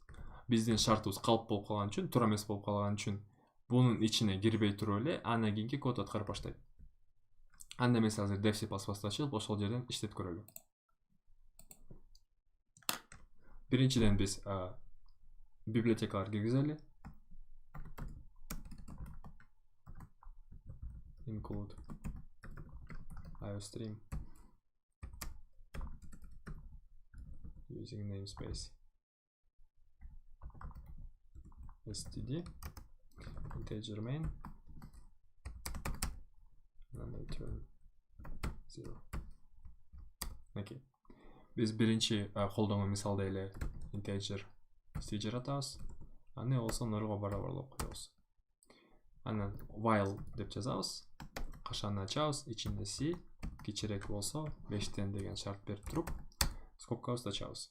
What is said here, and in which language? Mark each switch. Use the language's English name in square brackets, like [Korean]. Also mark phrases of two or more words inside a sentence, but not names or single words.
[Kyrgyz] Биздин шартыбыз калп болуп калган үчүн, туура эмес болуп калган үчүн бунун ичине кирбей туруп эле андан кийинки код аткарып баштайт. Анда эмес азыр dev C++ ачылып, ошол жерден иштетип көрөлү. Биринчиден биз библиотекалар киргизели. [English] Include iostream using namespace std integer main and return 0. [Kyrgyz] Мынакей. Biz birinchi қолданған мисалда эле integer c жаратабыз. Аны болсо 0-га барабарлап коебуз. Анан while деп жазабыз. Кашаны ачабыз, ичинде c кичирээк болсо 5тен деген шарт берип туруп, скобкабызды ачабыз.